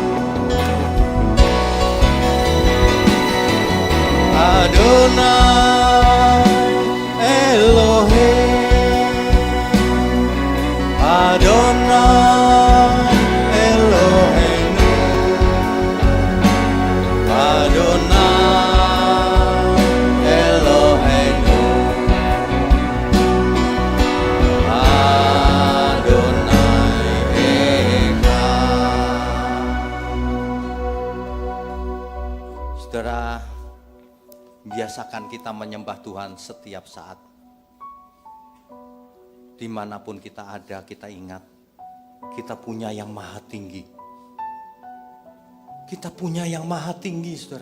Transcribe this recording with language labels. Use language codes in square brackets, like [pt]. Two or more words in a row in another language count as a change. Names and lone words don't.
[he] אדוני אלוהים, אדוני אלוהינו, אדוני אלוהינו, אדוני אחד. [id] Saudara, biasakan kita menyembah Tuhan setiap saat. Dimanapun kita ada, kita ingat, kita punya yang maha tinggi. Kita punya yang maha tinggi, saudara.